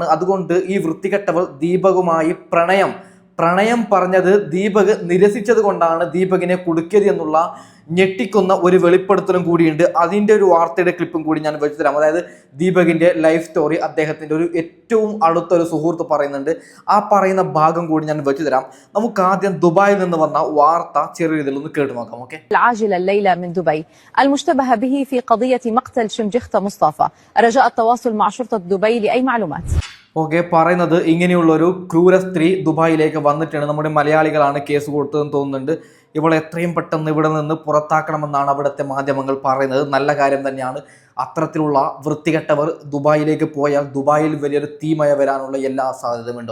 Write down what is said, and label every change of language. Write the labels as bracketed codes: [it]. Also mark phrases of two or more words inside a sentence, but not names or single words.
[ml] അതുകൊണ്ട് ഈ വൃത്തികെട്ടവൾ ദീപകുമായി പ്രണയം പറഞ്ഞത് ദീപക് നിരസിച്ചത് കൊണ്ടാണ് ദീപകിനെ കുടുക്കിയത് എന്നുള്ള ഞെട്ടിക്കുന്ന ഒരു വെളിപ്പെടുത്തലും കൂടിയുണ്ട്. അതിൻ്റെ ഒരു വാർത്തയുടെ ക്ലിപ്പും കൂടി ഞാൻ വെച്ചു തരാം. അതായത് ദീപകിൻ്റെ [en] life story [ml] അദ്ദേഹത്തിൻ്റെ ഒരു ഏറ്റവും അടുത്തൊരു സുഹൃത്ത് പറയുന്നുണ്ട്. ആ പറയുന്ന ഭാഗം കൂടി ഞാൻ വെച്ചു തരാം. നമുക്ക് ആദ്യം ദുബായിൽ നിന്ന് വന്ന വാർത്ത ചെറിയ രീതിയിൽ ഒന്ന് കേട്ടു നോക്കാം. ഓക്കെ. [ar] العاجل الليلة من دبي المشتبه به في قضية مقتل شنجخة مصطفى رجاء التواصل مع شرطة دبي لأي معلومات. [ml] ഓക്കെ, പറയുന്നത് ഇങ്ങനെയുള്ളൊരു ക്രൂര സ്ത്രീ ദുബായിലേക്ക് വന്നിട്ടാണ്. നമ്മുടെ മലയാളികളാണ് കേസ് കൊടുത്തതെന്ന് തോന്നുന്നുണ്ട്. ഇവളെ എത്രയും പെട്ടെന്ന് ഇവിടെ നിന്ന് പുറത്താക്കണമെന്നാണ് അവിടുത്തെ മാധ്യമങ്ങൾ പറയുന്നത്. നല്ല കാര്യം തന്നെയാണ്. അത്തരത്തിലുള്ള വൃത്തികെട്ടവർ ദുബായിലേക്ക് പോയാൽ ദുബായിൽ വലിയൊരു തീമയ വരാനുള്ള എല്ലാ സാധ്യതയുമുണ്ട്.